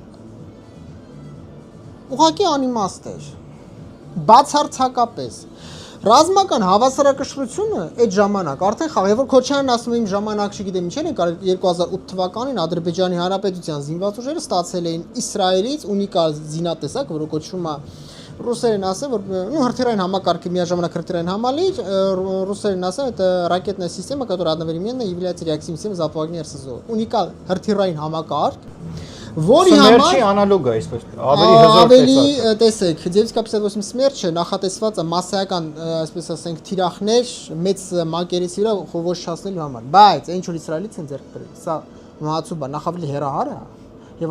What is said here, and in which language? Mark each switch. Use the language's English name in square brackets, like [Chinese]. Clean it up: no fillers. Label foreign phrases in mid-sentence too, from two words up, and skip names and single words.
[Armenian] ուղղակի անիմաստ էր։ Բացարձակապես ռազմական հավասարակշռությունը այդ ժամանակ արդեն խաղ, որ Քոչարյանն ասում է իմ ժամանակ չգիտեմ ինչ են կարել 2008 թվականին Ադրբեջանի Հանրապետության զինված ուժերը ստացել էին Իսրայելից ունիկալ զինատեսակ, որը կոչվում է ռուսերեն ասել, որ հրթիռային համակարգի միաժամանակ հրթիռային համալիր, ռուսերեն ասել, [Russian] это ракетная система, которая одновременно является реактивной системой залпового огня РСЗО։ [Armenian] Ունիկալ հրթիռային համակարգ, որի համար Սմերչի անալոգ է, այսպես ավելի տեսեք, 958 Սմերչը նախատեսված է մասսայական, այսպես ասենք, թիրախներ մեծ մակերեսի վրա խոհոշացնելու համար, բայց այն ինչ որ Իսրայելից են ձեռք բերել, սա մահացու բան, նախ ավելի հեռահար է եւ